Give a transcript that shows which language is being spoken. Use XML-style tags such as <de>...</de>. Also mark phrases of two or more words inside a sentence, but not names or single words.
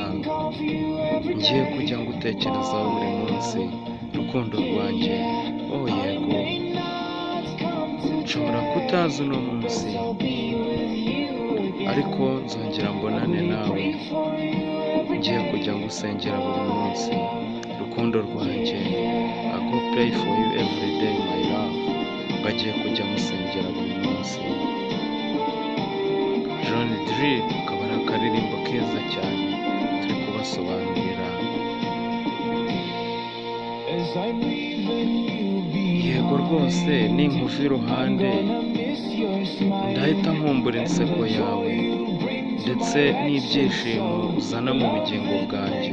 <rw>Ngiye kujya ngutekerezaho buri munsi, rukundo rwanjye. Oh yego, nshobora kutaza uno munsi, ariko nzongera mbonane nawe. Ngiye kujya ngusengera buri munsi, rukundo rwanjye.</rw> <pcm>I go pray for you every day my love.</pcm> <rw>Bagiye kujya musengera buri munsi. John Dree, akaba ari akaririmbo keza cyane turi kubasobanurira. Yego rwose, ninkuva iruhande ndahita nkumbura inseko yawe, ndetse n'ibyishimo uzana mu bugingo bwanjye.</rw>